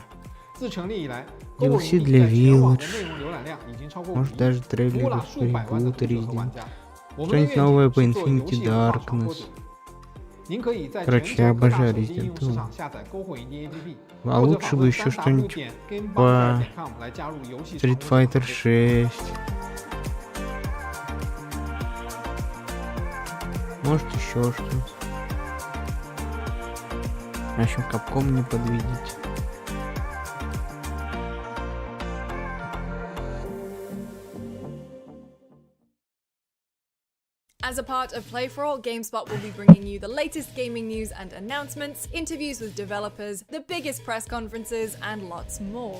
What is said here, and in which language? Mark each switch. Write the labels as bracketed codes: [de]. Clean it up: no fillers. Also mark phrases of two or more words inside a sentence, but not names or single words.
[zh] 自成立以来，篝火营地在全网的内容浏览量已经超过5亿，服务了数百万的读者和玩家。我们的愿景是做游戏文化传播者。您可以在全球各大手机应用市场下载篝火营地 APP， 或者访问3w.gamebomb.com 来加入游戏 [ru] Street Fighter 6. Может еще что-то. В общем, Capcom не подведите. [en] As a part of Play for All, GameSpot will be bringing you the latest gaming news and announcements, interviews with developers, the biggest press conferences, and lots more.